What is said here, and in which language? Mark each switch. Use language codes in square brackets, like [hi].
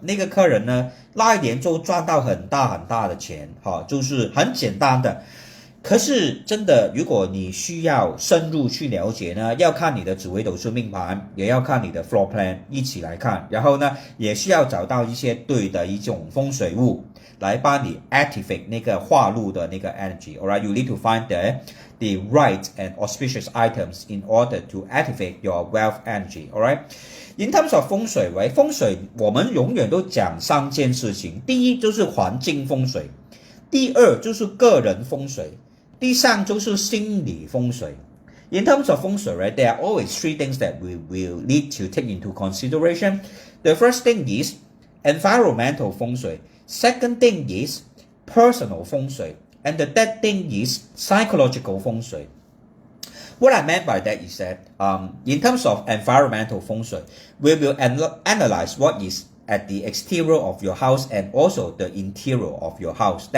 [zh] 那个客人呢那一年就赚到很大很大的钱就是很简单的。可是真的，如果你需要深入去了解呢，要看你的紫微斗数命盘，也要看你的 floor plan 一起来看，然后呢，也需要找到一些对的一种风水物来帮你 activate 那个化禄的那个 energy. [en] Alright, you need to find the right and auspicious items in order to activate your wealth energy. Alright, in terms of [zh] 风水，风水我们永远都讲3件事情，第一就是环境风水，第二就是个人风水。第三就是心理风水。 [en] In terms of 风水 there are always 3 things that we will need to take into consideration. The first thing is environmental 风水. Second thing is personal 风水. And the third thing is psychological 风水. What I meant by that is that in terms of environmental 风水, we will analyze what is at the exterior of your house and also the interior of your house.